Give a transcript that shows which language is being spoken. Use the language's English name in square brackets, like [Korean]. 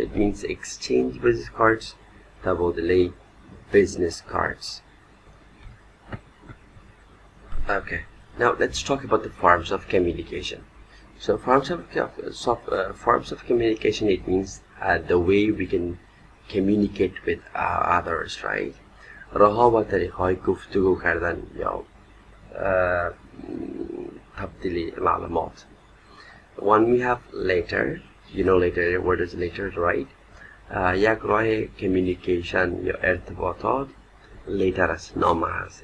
[English] It means exchange business cards, delay business cards. Okay, now let's talk about the forms of communication. So forms of communication, it means the way we can communicate with others, right? [Persian] راه و طریق‌های گفتگو کردن یا تبدیل معلومات. [English] One we have letter. You know letter, what is letter, right? [Persian] یک راه communication یا ارتباطات letter است، نامه هست.